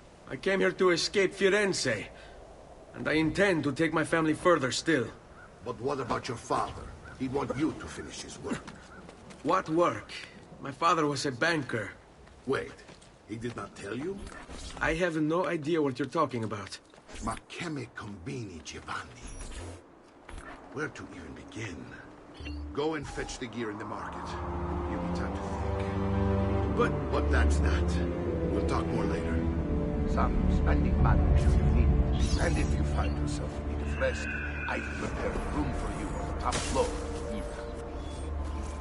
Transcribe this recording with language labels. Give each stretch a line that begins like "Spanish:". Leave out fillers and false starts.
English: I came here to escape Firenze. And I intend to take my family further still. But what about your father? He'd want you to finish his work. What work? My father was a banker. Wait, he did not tell you? I have no idea what you're talking about.
Italian: Ma che me combini, Giovanni?
English: Where to even begin? Go and fetch the gear in the market. Give me time to think. But that's that. We'll talk more later. Some spending money should you need it. And if you find yourself in need of rest, I've prepared a room for you on the top floor of the villa.